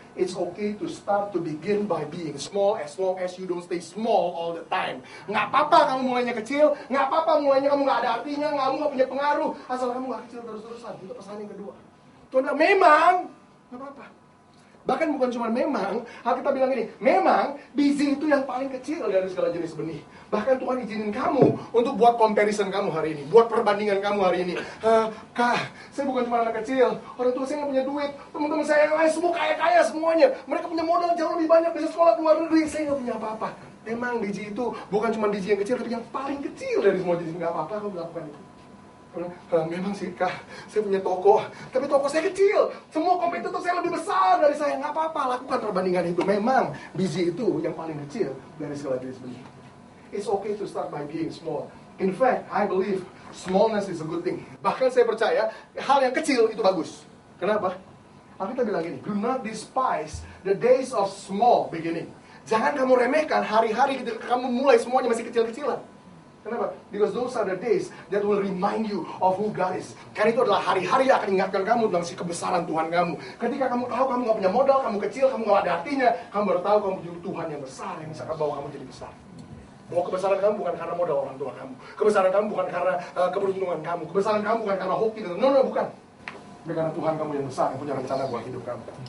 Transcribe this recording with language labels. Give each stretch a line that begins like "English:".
English: It's okay to start to begin by being small as long as you don't stay small all the time.
Indonesian: Nggak apa-apa kamu mulainya kecil, nggak apa-apa mulainya kamu nggak ada artinya, kamu nggak punya pengaruh, asal kamu nggak kecil terus-terusan. Itu pesan yang kedua. Tuhan bilang, memang, nggak apa-apa. Bahkan bukan cuma memang, kita bilang ini, memang biji itu yang paling kecil dari segala jenis benih. Bahkan Tuhan izinin kamu untuk buat comparison kamu hari ini, buat perbandingan kamu hari ini. Kak, saya bukan cuma anak kecil, orang tua saya nggak punya duit, teman-teman saya yang lain semua kaya-kaya semuanya. Mereka punya modal jauh lebih banyak, bisa sekolah ke luar negeri, saya nggak punya apa-apa. Memang biji itu bukan cuma biji yang kecil, tapi yang paling kecil dari semua jenis. Nggak apa-apa kamu lakukan itu. Memang sih Kak, saya punya toko, tapi toko saya kecil. Semua kompetitor saya lebih besar dari saya. Nggak apa-apa, lakukan perbandingan itu. Memang biji itu yang paling kecil dari segala jenis benih.
English: It's okay to start by being small. In fact, I believe smallness is a good thing.
Indonesian: Bahkan saya percaya hal yang kecil itu bagus. Kenapa? Alkitab bilang gini,
English: do not despise the days of small beginning.
Indonesian: Jangan kamu remehkan hari-hari ketika kamu mulai semuanya masih kecil-kecilan. Kenapa?
English: Because those are the days that will remind you of who God is.
Indonesian: Karena itu adalah hari-hari yang akan ingatkan kamu tentang si kebesaran Tuhan kamu. Ketika kamu tahu kamu gak punya modal, kamu kecil, kamu gak ada artinya, kamu baru tahu kamu punya Tuhan yang besar yang bisa bawa kamu jadi besar. Bahwa kebesaran kamu bukan karena modal orang tua kamu. Kebesaran kamu bukan karena keberuntungan kamu. Kebesaran kamu bukan karena hoki. No, bukan. Tapi karena Tuhan kamu yang besar yang punya rencana buat hidup kamu.